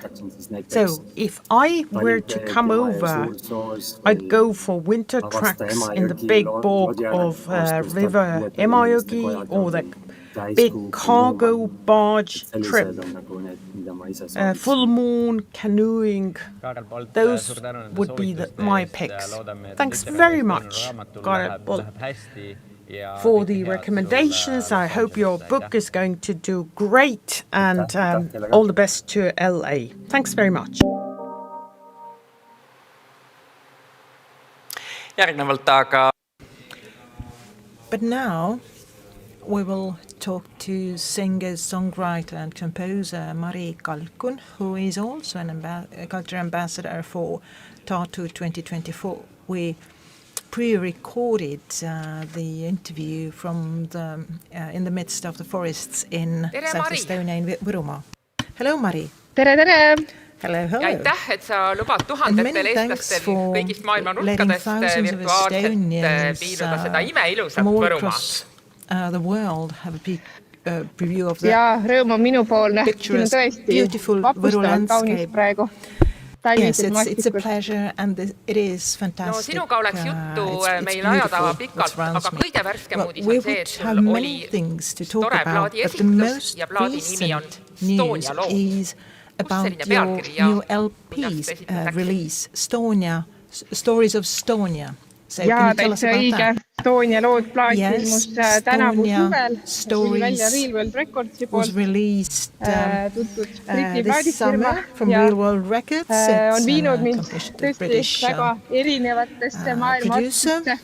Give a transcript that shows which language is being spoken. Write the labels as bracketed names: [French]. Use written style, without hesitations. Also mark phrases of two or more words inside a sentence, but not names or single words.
[English] So if I were to come over, I'd go for winter tracks in the big bog of River Emajõgi, or the big cargo barge trip, full moon canoeing. Those would be my picks. Thanks very much, Karel Polt, for the recommendations. I hope your book is going to do great, and all the best to LA. Thanks very much. [Estonian] Järgnevalt aga [English] But now we will talk to singer, songwriter and composer Mari Kalkun, who is also a culture ambassador for Tartu 2024. We pre-recorded the interview from in the midst of the forests in South Estonia in Võrumaa. Hello, Mari. [Estonian] Tere, tere! [English] Hello, hello. [Estonian] Ja aitäh, et sa lubad tuhandetel eestlastel kõigist maailma nurkadest virtuaalselt piiluda seda imeilusat Võrumaad. [English] The world have a big preview of [Estonian] the rõõm on minupoolne. Siin on tõesti vapustavalt kaunis praegu. [English] Yes, it's a pleasure and it is fantastic. [Estonian] No sinuga oleks juttu meil ajatava pikalt, aga kõige värskem uudis on see, et sul oli tore plaadiesitlus ja plaadi nimi on Estonia lood. [English] About your new LP's release, Stories of Estonia. So [Estonian] jaa, täitsa õige. Estonia lood plaat ilmus tänavu suvel. Tuli välja Real World Recordsi poolt. Tuttud Briti plaadifirma. On viinud mind tõesti väga erinevatesse maailma otsustesse.